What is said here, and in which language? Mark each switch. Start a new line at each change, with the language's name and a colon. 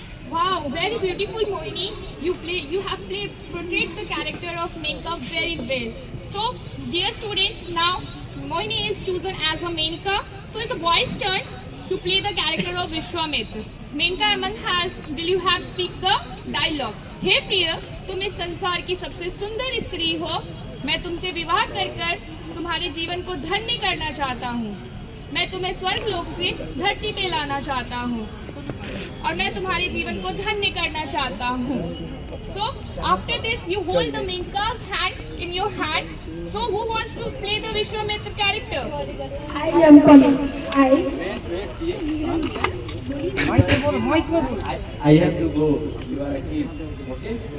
English: Wow, very beautiful, Mohini. You have portrayed the character of Menka very well. So, dear students, now Mohini is chosen as a Menka. So it's a boy's turn. to play the character of Vishwamitra. Menka Amang will you have speak the dialogue.
Hindi: हे प्रिय, तुम इस संसार की सबसे सुंदर स्त्री हो. मैं तुमसे विवाह कर तुम्हारे जीवन को धन्य करना चाहता हूँ. मैं तुम्हें स्वर्ग लोक से धरती पे लाना चाहता हूँ और मैं तुम्हारे जीवन को धन्य करना चाहता हूँ.
English: So after this you hold the Menka's hand in your hand. So who wants to play the Vishwamitra character? I am coming. I have to go. You are a kid. Okay?